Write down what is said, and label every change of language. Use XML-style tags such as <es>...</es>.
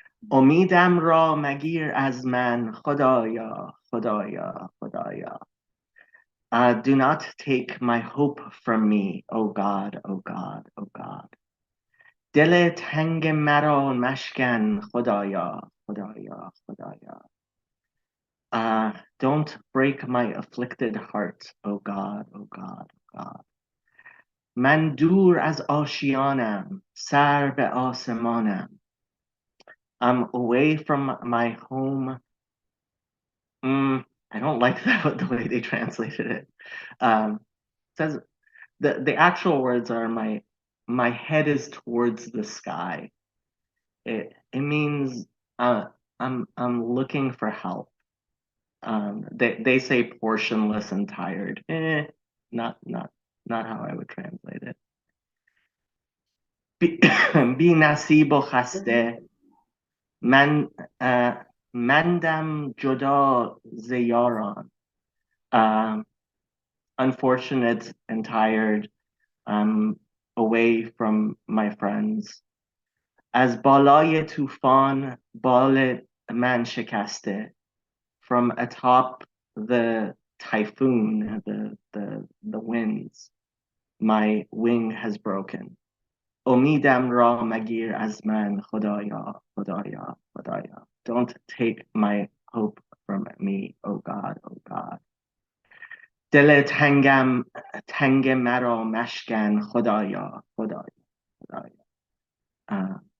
<fa>امیدم را مگیر از من خدایا خدایا خدایا.</fa> <en>Do not take my hope from me, O God, O God, O God.</en> <fa>دل تنگ مرا مشکن خدایا خدایا خدایا.</fa> <en>Don't break my afflicted heart, O God, O God, O God.</en> <fa>من دور از آشیانم سر به آسمانم.</fa> <en>I'm away from my home. I don't like the way they translated it. It says the actual words are my head is towards the sky. It means I'm looking for help. They say portionless and tired. Not how I would translate it.</en> <fa>بی نصیب و خسته من مندم جدا ز یاران.</fa> <en>Unfortunate and tired. I'm away from my friends.</en> <fa>از بالای طوفان بال من شکسته.</fa> <en>From atop the typhoon, the winds, my wing has broken.</en> <fa>امیدم را مگیر از من خدایا خدایا خدایا.</fa> <en>Don't take my hope from me, O God, O God.</en> <fa>دل تنگ مرا مشکن خدایا خدایا خدایا.</fa>